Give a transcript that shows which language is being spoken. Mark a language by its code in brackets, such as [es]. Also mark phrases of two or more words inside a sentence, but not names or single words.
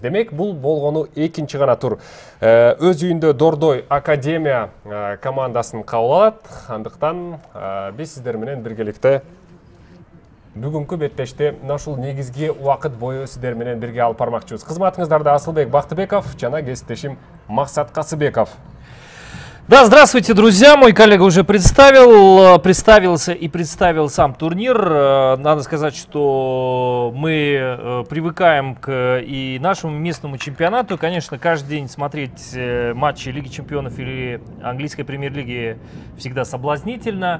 [ky] Демек, бул болгону экинчи гана тур. Өз үйүндө Дордой Академия командасын кабыл алат. Андыктан биз сиздер менен биргеликте бүгүнкү беттеште ушул негизги убакыт бою сиздер менен бирге алып бармакчыбыз. Кызматыңыздарда Асылбек Бактыбеков жана кесиптешим Максат Касыбеков. [ru] Да, здравствуйте, друзья. Мой коллега уже представился и представил сам турнир. Надо сказать, что мы привыкаем к и нашему местному чемпионату. Конечно, каждый день смотреть матчи Лиги чемпионов или английской премьер-лиги всегда соблазнительно.